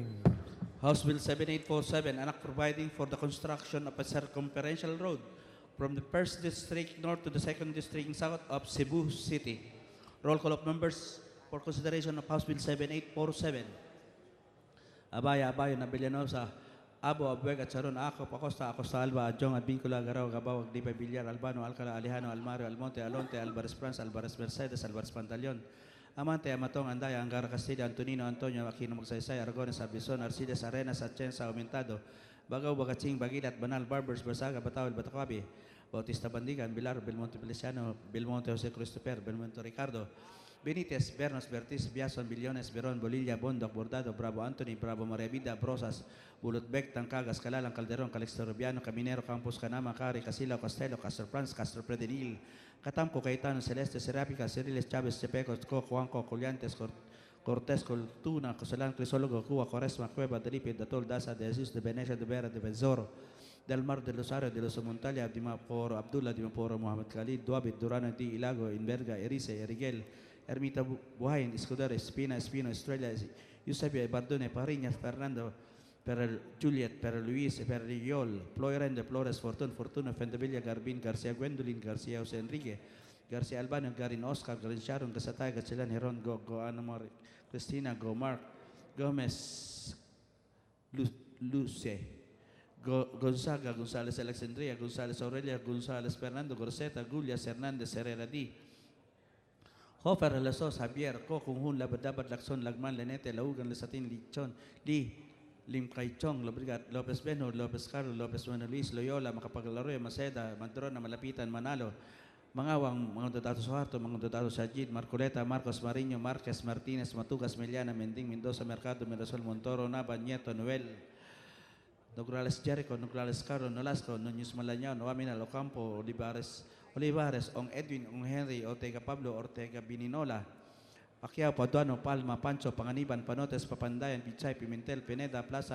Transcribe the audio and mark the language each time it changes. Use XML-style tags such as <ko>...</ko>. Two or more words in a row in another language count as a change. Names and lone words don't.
<en>House Bill 7847, an act providing for the construction of a circumferential road from the 1st District North to the 2nd District South of Cebu City. Roll call of members for consideration of House Bill 7847. Abaya, Nabellanosa, Abo, Abuega, Charon, Acop, Acosta, Acosta, Alba, Adjong, Advincula, Garao, Gabao, Agdipa, Villar, Albano, Alcala, Alejano, Almario, Almonte, Alonte, Alvarez France, Alvarez Mercedes, Alvarez Pantaleon, Amante, Amatong, Andaya, Angara Castilla, Antonino, Antonio, Aquino Magsaysay, Aragones, Arbison, Arcides, Arenas, Atchensa, Aumentado, Bagaw, Bagaching, Bagilat, Banal, Barbers, Barsaga, Bataw, Batacabi, Bautista Bandigan, Bilar, Belmonte Feliciano, Belmonte Jose Christopher, Belmonte Ricardo, Benitez, Bernos, Bertis, Biason, Billones, Beron, Bolilla, Bondoc, Bordado, Bravo Anthony, Bravo Maravida, Brosas, Bulutbek, Tangcagas, Calalang, Calderon, Calixto Rubiano, Caminero, Campos, Canama, Cari, Casilo, Castelo, Castro Franz, Castro Predenil, Catamco, Cayetano, Celeste, Serapica, Ceriles, Chávez, Chepeco, Juanco, Colliantes, Cortés, Coltuna, Cosalan, Crisólogo, Cuba, Quaresma, Cueva, Delipe, Datol, Daza, de Jesus, de Venecia, de Vera, de Benzoro, Del Mar, de Losario, de Los Montalia, de Maporo, Abdullah, de Maporo, Mohamed Khalid, Duabit, Durano, di Ilago, Inverga, Erice, Eriguel, Ermita Buhayin, Escudero, Espino, Estrella, Eusebio, Bardone, Pariñas, Fernando, per Juliet, per Luis, per Riol, Ploirende, Flores, Fortuno, Fendevilla, Garbin, García Gwendolyn, García José Enrique, García Albano, Garin Oscar, Garin Sharon, Gasatay, Gachilan, Heron, Go, Anamar, Cristina, Go, Mark, Gomez, Luce, Gonzaga, Gonzales Alexandria, Gonzales Aurelia, Gonzales Fernando, Groseta, Gullias, Hernandez, Herrera D. Hofer, Lasos, Javier, Co, Kunghun, Labadabat, Lacson, Lagman, Lenete, Laugan, Lesatin, Lichon, Lee, Lim Kai Chong, Lobrigat, Lopez Benhur, Lopez Carlos, Lopez Manuelis, Loyola, Makapaglaro, Maceda, Madrona, Malapitan, Manalo, Mangawang, mga Dodato Suharto, mga Dodato Sajid, Marcoleta, Marcos Mariño, Marquez, Martinez, Matugas, Meliana, Mending, Mendoza, Mercado, Mirasol, Montoro, Nava, Nieto, Noel, Nograles Jericho, Nograles Caro, Nolasco, Nunez Malañao, Noamina, Locampo, Olivares, Ong Edwin, Ong Henry, Ortega Pablo, Ortega Bininola, Pacquiao, Paduano, Palma, Pancho, Panganiban, Panotes, Papandayan, Pichay, Pimentel, Pineda, Plaza,</en>